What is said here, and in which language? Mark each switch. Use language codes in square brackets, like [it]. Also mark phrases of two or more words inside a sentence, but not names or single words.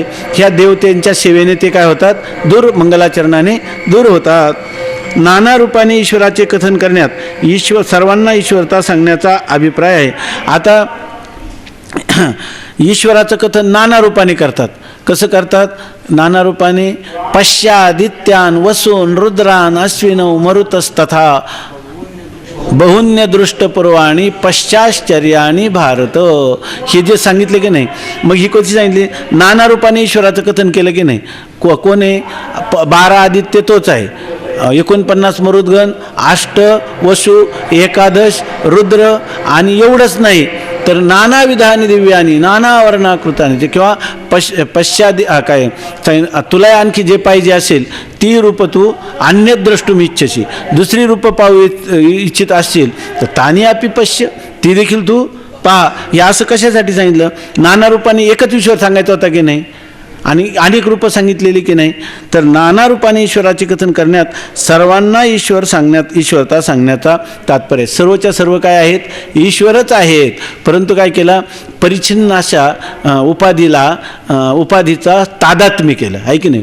[mr] ह्या देवतेंच्या सेवेने ते काय होतात, दूर, मंगलाचरणाने दूर होतात. नाना रूपाने ईश्वराचे कथन करण्यात सर्वांना ईश्वरता सांगण्याचा अभिप्राय आहे. आता ईश्वराचं कथन नाना रूपाने करतात. कसं करतात, नाना रूपाने [sa] पश्यादित्यान वसून रुद्रान अश्विनौ मरुतस्तथा बहुन्य दृष्टपूर्वाणी पश्चाश्चर्यानी भारत, [mr] हे जे सांगितले की नाही. मग ही कोणती सांगितली, नाना रूपाने ईश्वराचं कथन केलं की नाही. कोण आहे, 12 आदित्य तोच आहे, 49 मरुद्गण, 8 वसु, 11 रुद्र, आणि एवढंच नाही तर [sa] नाना विधानी दिव्यानी नाना वर्णाकृताने [mr] किंवा पश्चादी काय तुला आणखी जे पाहिजे असेल ती रूप तू [sa] अन्य द्रष्टुम इच्छशी, [mr] दुसरी रूप पाहू इच्छित असशील तर [sa] तानी आपी पश्य, [mr] ती देखील तू पहा. हे असं कशासाठी सांगितलं, नाना रूपाने एकच ईश्वर सांगायचा होता की नाही, आणि अनेक रूपं सांगितलेली की नाही. तर नाना रूपाने ईश्वराचे कथन करण्यात सर्वांना ईश्वरता सांगण्याचा तात्पर्य. सर्वच्या सर्व काय आहेत, ईश्वरच आहेत. परंतु काय केला, परिच्छिन्न अशा उपाधीचा तादात्म्य केलं, आहे की नाही.